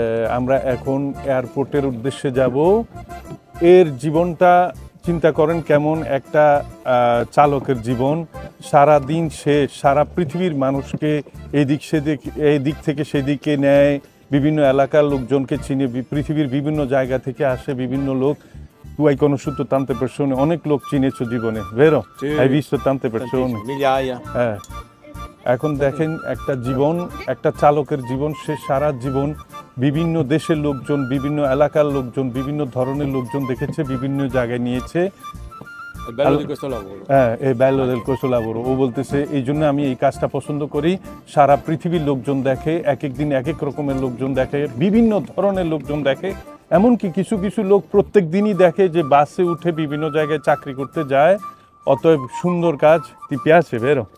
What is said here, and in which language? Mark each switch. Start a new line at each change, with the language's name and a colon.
Bangla: আমরা এখন এয়ারপোর্টের উদ্দেশ্যে যাব। এর জীবনটা চিন্তা করেন কেমন একটা চালকের জীবন। সারা দিন সে সারা পৃথিবীর মানুষকে এই দিক থেকে সেদিকে নেয়, বিভিন্ন এলাকার লোকজনকে চিনে, পৃথিবীর বিভিন্ন জায়গা থেকে আসে বিভিন্ন লোক।
Italian: Tu hai conosciuto tante persone,
Bangla: অনেক লোক চিনেছো জীবনে,
Italian: vero? Hai visto tante persone? Migliaia.
Bangla: এখন দেখেন একটা জীবন, একটা চালকের জীবন, সে সারা জীবন বিভিন্ন দেশের লোকজন, বিভিন্ন এলাকার লোকজন, বিভিন্ন ধরনের লোকজন দেখেছে, বিভিন্ন জায়গায় নিয়েছে।
Italian: È bello di questo lavoro. È bello del questo lavoro.
Bangla: ও বলতেছে এই জন্য আমি এই কাজটা পছন্দ করি। সারা পৃথিবীর লোকজন দেখে, এক এক দিন এক এক রকমের লোকজন দেখে, বিভিন্ন ধরনের লোকজন দেখে। এমনকি কিছু কিছু লোক প্রত্যেক দিনই দেখে যে বাসে উঠে বিভিন্ন জায়গায় চাকরি করতে যায়। অতএব সুন্দর কাজ।
Italian: Ti piace, vero?